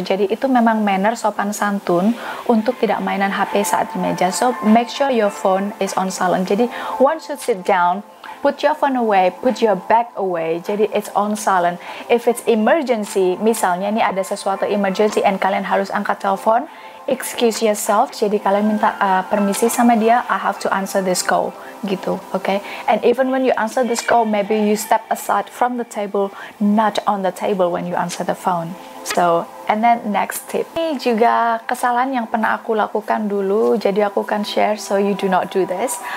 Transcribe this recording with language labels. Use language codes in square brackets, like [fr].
[id] Jadi itu memang manner, sopan santun untuk tidak mainan HP saat di meja. [en] So make sure your phone is on silent. Jadi once you sit down, put your phone away, put your bag away. [id] Jadi [en] it's on silent. If it's emergency, [id] misalnya ini ada sesuatu emergency and kalian harus angkat telepon, [en] excuse yourself. [id] Jadi kalian minta permisi sama dia, [en] I have to answer this call, [id] gitu. [en] Okay, and even when you answer this call, maybe you step aside from the table, not on the table when you answer the phone. So, and then next tip, [id] ini juga kesalahan yang pernah aku lakukan dulu, jadi aku akan share [en] so you do not do this.